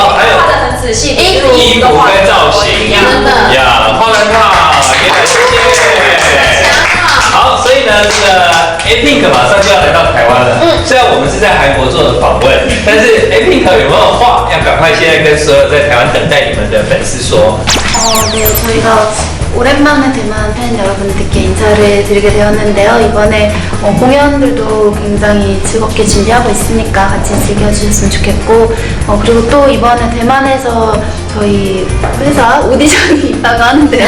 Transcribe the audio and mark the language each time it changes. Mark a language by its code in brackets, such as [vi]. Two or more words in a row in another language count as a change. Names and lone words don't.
[zh] 对啊，然后还有戏衣服衣服跟造型，真的呀，画得很好，也很谢谢。好，所以呢，这个 A-Pink 马上就要来到台湾了。虽然我们是在韩国做的访问，但是 A-Pink有没有话要赶快现在跟所有在台湾等待你们的粉丝说？ [ko] 네, 저희가 오랜만에 대만 팬 여러분들께 인사를 드리게 되었는데요. 이번에 공연들도 굉장히 즐겁게 준비하고 있으니까 같이 즐겨주셨으면 좋겠고, 그리고 또 이번에 대만에서 저희 회사 오디션이 있다고 하는데요.